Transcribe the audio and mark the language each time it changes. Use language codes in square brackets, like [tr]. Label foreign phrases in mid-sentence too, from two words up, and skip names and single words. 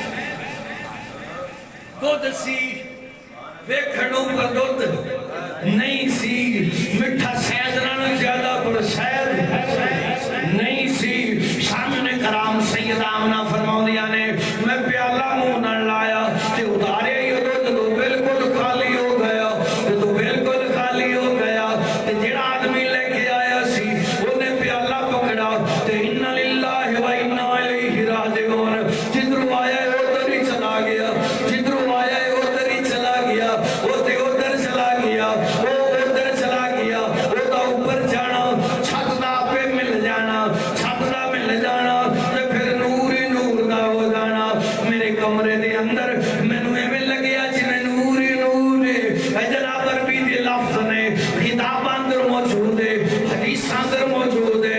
[pa] ددھ سی ویکھن نوں پر ددھ نہیں سی، مٹھا شہد نالوں زیادہ پر شہد نہیں سی. سامنے کرام سیدہ آمنہ فرماؤندیاں نے میں پیالہ منہ نال لایا تے اتارے ہی ددھ تو بالکل خالی ہو گیا، تو بالکل خالی ہو گیا. تے جیہڑا آدمی لے کے آیا سی انہیں پیالہ پھڑا تے [ar] إنا لله وإنا إليه راجعون, [pa] ، جدھروں آیا ادھر ہی چلا گیا، جدھروں آیا ادھر ہی چلا گیا، وہ تے ادھر چلا گیا، وہ ادھر چلا گیا، وہ تو اوپر جانا, چھت دا پے مل جانا، چھت دا مل جانا تے فیر نور ہی نور دا ہو جانا. میرے کمرے دے اندر مینوں ایویں لگیا جیویں نور ہی نور ہے. جناب عربی دے لفظ نے کتاباں اندر موجود ہے، حدیثاں اندر موجود ہے.